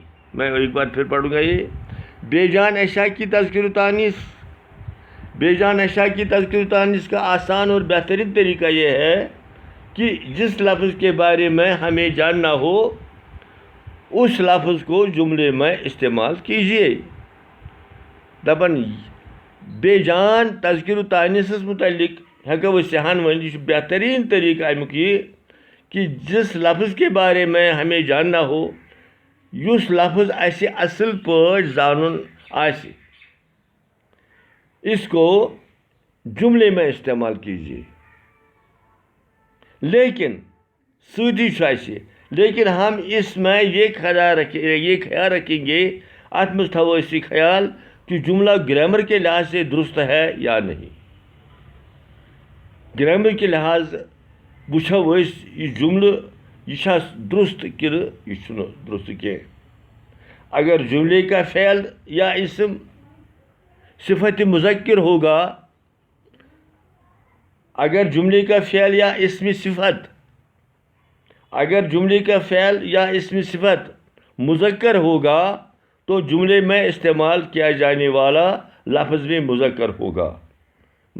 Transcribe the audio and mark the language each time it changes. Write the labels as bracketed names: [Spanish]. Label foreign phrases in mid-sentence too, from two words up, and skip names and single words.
[Urdu] میں ایک بار پھر پڑھوں گا۔ یہ بے جان اشیاء کی تذکیر و تانیث، بے جان اشیاء کی تذکیر و تانیث کا آسان اور بہترین طریقہ یہ ہے کہ جس لفظ کے بارے میں ہمیں جاننا ہو اس لفظ کو جملے میں استعمال کیجیے۔ [Kashmiri] دپن بے جان تذکیر و تانیث متعلق ہیکو أسۍ سہن ؤنِتھ، یہ بہترین طریقہ امیُک یہ [Urdu] کہ جس لفظ کے بارے میں ہمیں جاننا ہو [Kashmiri] یس لفظ اسہِ اصل پٲٹھۍ زانُن آسہِ [Urdu] اس کو جملے میں استعمال کیجیے۔ لیکن ہم اس میں یہ خیال رکھیں گے، [Kashmiri] ات مز تھاوو أسۍ یہ خیال [Urdu] کہ جملہ گرامر کے لحاظ سے درست ہے یا نہیں۔ [Kashmiri] گرامر کے لحاظ وچھو أسۍ یہ جملہ یہ چھا درست کنہ یہ چھنہ درست کینٛہہ۔ [Urdu] اگر جملے کا فعل یا اسم صفت مذکر ہوگا، اگر جملے کا فعل یا اسم صفت مذکر ہوگا تو جملے میں استعمال کیا جانے والا لفظ بھی مذکر ہوگا۔